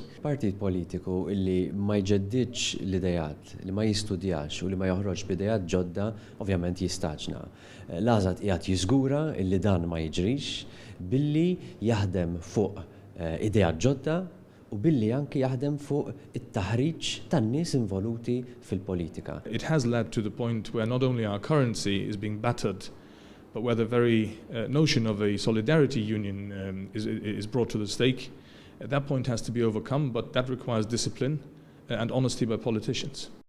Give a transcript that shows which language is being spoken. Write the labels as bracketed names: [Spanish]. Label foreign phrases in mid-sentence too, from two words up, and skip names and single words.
[Maltese] Partit politiku illi ma jġeddiġ l-idejat, li ma jistudjax u li ma joħroġ b'idejat ġodda, ovvjament jistaġna. L-għażad qiegħed jiżgura illi dan ma jiġrix billi jaħdem fuq idejat ġodda u billi anki jaħdem fuq it-taħriġ tan-nies involuti fil-politika. [English] It has led to the point where not only our currency is being battered, but where the very notion of a solidarity union is brought to the stake. That point has to be overcome, but that requires discipline and honesty by politicians.